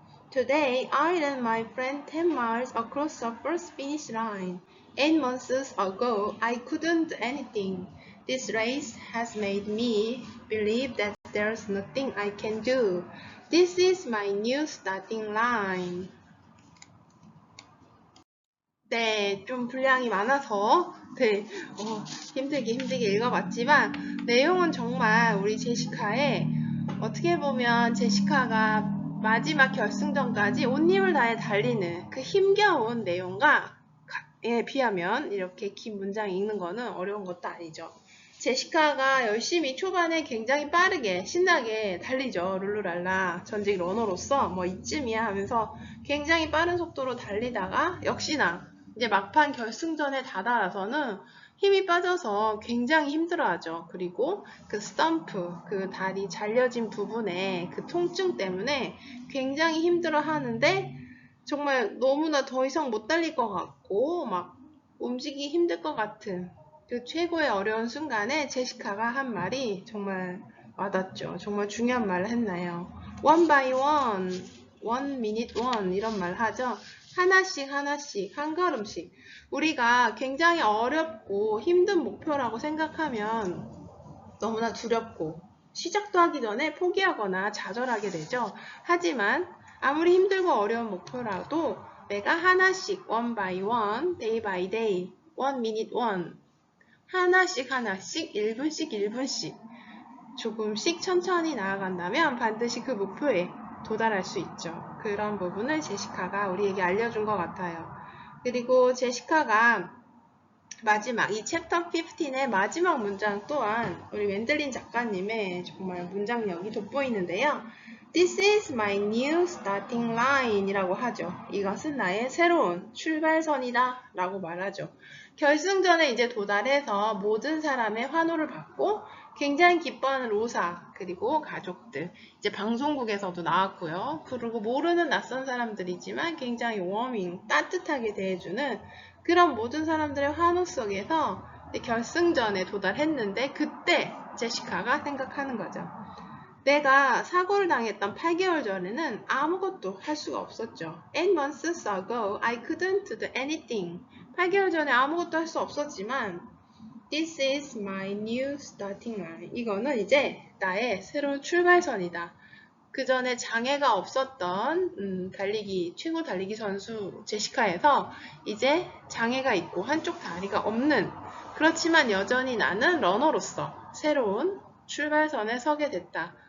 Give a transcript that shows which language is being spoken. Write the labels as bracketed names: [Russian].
[English] Today, I and my friend 10 miles across the first finish line. 8 months ago, I couldn't do anything. This race has made me believe that there's nothing I can do. This is my new starting line. [Korean] 네, 좀 분량이 많아서 힘들게 읽어봤지만 내용은 정말 우리 제시카의 어떻게 보면 제시카가 마지막 결승전까지 온 힘을 다해 달리는 그 힘겨운 내용에 비하면 이렇게 긴 문장 읽는 거는 어려운 것도 아니죠. 제시카가 열심히 초반에 굉장히 빠르게 신나게 달리죠. 룰루랄라 전직 러너로서 뭐 이쯤이야 하면서 굉장히 빠른 속도로 달리다가 역시나 이제 막판 결승전에 다다라서는 힘이 빠져서 굉장히 힘들어하죠. 그리고 그 스탬프, 그 다리 잘려진 부분에 그 통증 때문에 굉장히 힘들어하는데 정말 너무나 더 이상 못 달릴 것 같고 막 움직이기 힘들 것 같은 그 최고의 어려운 순간에 제시카가 한 말이 정말 와닿죠. 정말 중요한 말을 했나요? [English] One by one, one minute one 이런 말 하죠. [Korean] 하나씩 하나씩 한 걸음씩 우리가 굉장히 어렵고 힘든 목표라고 생각하면 너무나 두렵고 시작도 하기 전에 포기하거나 좌절하게 되죠. 하지만 아무리 힘들고 어려운 목표라도 내가 하나씩 one by one, day by day, one minute one 하나씩 하나씩 1분씩 1분씩 조금씩 천천히 나아간다면 반드시 그 목표에 도달할 수 있죠. 그런 부분을 제시카가 우리에게 알려준 것 같아요. 그리고 제시카가 마지막 이 챕터 15의 마지막 문장 또한 우리 웬들린 작가님의 정말 문장력이 돋보이는데요. [English] This is my new starting line 이라고 하죠. [Korean] 이것은 나의 새로운 출발선이다 라고 말하죠. 결승전에 이제 도달해서 모든 사람의 환호를 받고 굉장히 기뻐하는 로사 그리고 가족들 이제 방송국에서도 나왔고요. 그리고 모르는 낯선 사람들이지만 굉장히 워밍 따뜻하게 대해주는 그런 모든 사람들의 환호 속에서 결승전에 도달했는데 그때 제시카가 생각하는 거죠. 내가 사고를 당했던 8개월 전에는 아무것도 할 수가 없었죠. [English] 8 months ago, I couldn't do anything. 8개월 전에 아무것도 할 수 없었지만 This is my new starting line. [Korean] 이거는 이제 나의 새로운 출발선이다. 그 전에 장애가 없었던 최고 달리기 선수 제시카에서 이제 장애가 있고 한쪽 다리가 없는 그렇지만 여전히 나는 러너로서 새로운 출발선에 서게 됐다.